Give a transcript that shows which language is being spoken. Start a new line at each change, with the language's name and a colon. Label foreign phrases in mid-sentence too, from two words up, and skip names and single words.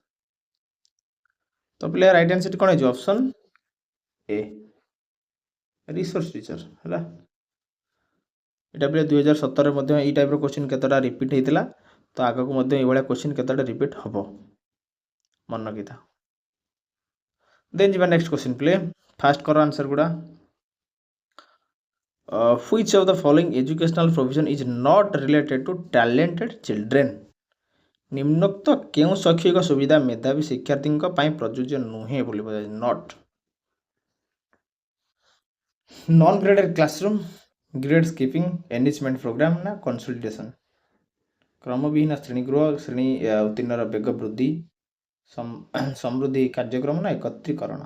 Odia: ତ ପିଲା
English: right answer
Odia: କ'ଣ ହେଇଯିବ?
English: option A, resource teacher
Odia: ହେଲା। ଏଇଟା ପିଲା 2017ରେ ମଧ୍ୟ ଏଇ
English: typeର question
Odia: କେତେଟା ରିପିଟ୍ ହେଇଥିଲା, ତ ଆଗକୁ ମଧ୍ୟ ଏଇଭଳିଆ କ୍ୱେଶ୍ଚିନ୍ କେତେଟା ରିପିଟ୍ ହେବ, ମନେ ରଖିଥା। ଦେନ୍ ଯିବା
English: next question
Odia: ପିଲେ, ଫାଷ୍ଟ କର ଆନ୍ସର ଗୁଡ଼ା।
English: Which of the following educational provision is not related to talented children?
Odia: ନିମ୍ନୋକ୍ତ କେଉଁ ଶୈକ୍ଷିକ ସୁବିଧା ମେଧାବୀ ଶିକ୍ଷାର୍ଥୀଙ୍କ ପାଇଁ ପ୍ରଯୁଜ୍ୟ ନୁହେଁ ବୋଲି କୁହାଯାଏ? ନଟ୍।
English: non graded classroom, grade skipping, enrichment program ନା consultation?
Odia: କ୍ରମବିହୀନ ଶ୍ରେଣୀଗୃହ, ଶ୍ରେଣୀ ଉତ୍ତୀର୍ଣ୍ଣର ବେଗ ବୃଦ୍ଧି, ସମୃଦ୍ଧି କାର୍ଯ୍ୟକ୍ରମ ନା ଏକତ୍ରୀକରଣ?